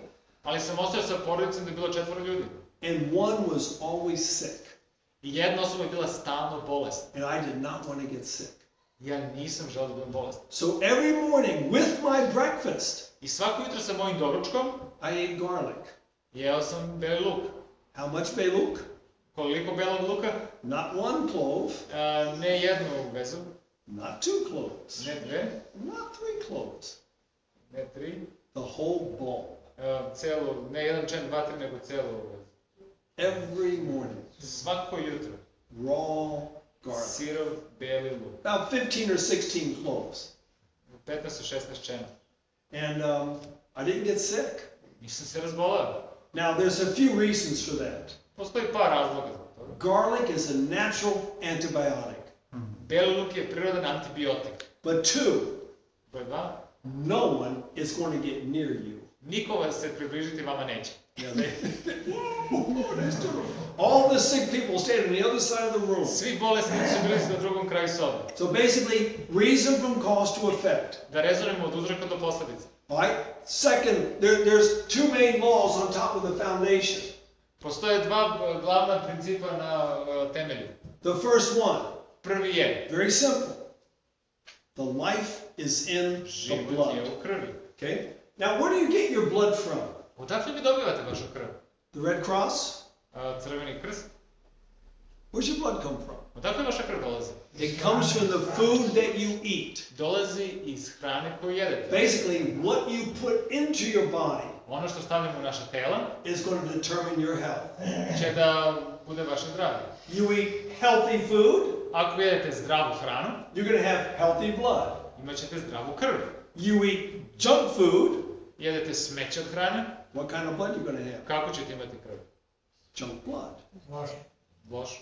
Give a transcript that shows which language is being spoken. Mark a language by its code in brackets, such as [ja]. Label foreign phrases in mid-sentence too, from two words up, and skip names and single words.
[sr] ali sam ostao sa porodicom da je bilo 4 ljudi. [en] and one was always sick, [sr] I jedna osoba je bila stalno bolesna. [en] and I did not want to get sick. [sr] Ja nisam želeo da budem bolestan. [en] So every morning with my breakfast, [sr] I svako jutro sa mojim doručkom [en] I ate garlic. [sr] jeo sam beli luk. [en] How much bay look? [sr] Koliko belog luka? [en] Not 1 clove, [sr] Ne jednu vezu, [en] not 2 cloves, [sr] ne dve, [en] not 3 cloves, [sr] ne tri. [en] the whole bulb. [sr] Ne jedan čen, 2, 3, nego celu vezu. [en] Every morning, [sr] Svako jutro. [en] raw garlic. [sr] Sirov beli luk. [en] About 15 or 16 cloves. [sr] 15 do 16 čena. [en] And I didn't get sick. [sr] Nisam se razbolao. [en] Now, there's a few reasons for that. [sr] Postoji par razloga za to. [en] Garlic is a natural antibiotic. [sr] Beli luk je prirodan antibiotik. [en] But 2, [sr] Broj 2. [en] no one is going to get near you. [sr] Niko vas se približiti vama neće. [en] Yeah, all the sick people stand on the other side of the room. [sr] Svi bolesni su bili na drugom kraju sobe. [en] So basically, reason from cause to effect. [sr] Da rezonujemo od uzroka do posljedice. [en] All right? Second, there's 2 main laws on top of the foundation. [sr] Postoje dva glavna principa na temelju. [en] The first one, [sr] Prvi je, [en] very simple. The life is in the [sr] život [en] blood. [sr] je u krvi. [en] Okay? Now, where do you get your blood from? [sr] Odakle vi dobivate vašu krv? [en] The Red Cross? [sr] Crveni krst? [en] Where's your blood come from? [sr] Odakle vaša krv dolazi? [en] It comes from the food that you eat. [sr] Dolazi iz hrane koju jedete. [en] Basically, what you put into your body [sr] Ono što stavljamo u naše tela [en] is going to determine your health. [sr] će da bude vaše zdravlje. [en] You eat healthy food, [sr] Ako jedete zdravu hranu, [en] you're going to have healthy blood. [sr] imat ćete zdravu krv. [en] You eat junk food, [sr] Jedete smeće od hrane, [en] what kind of blood you're going to have? [sr] kako ćete imati krv? [en] Junk blood. [sr] Lošu.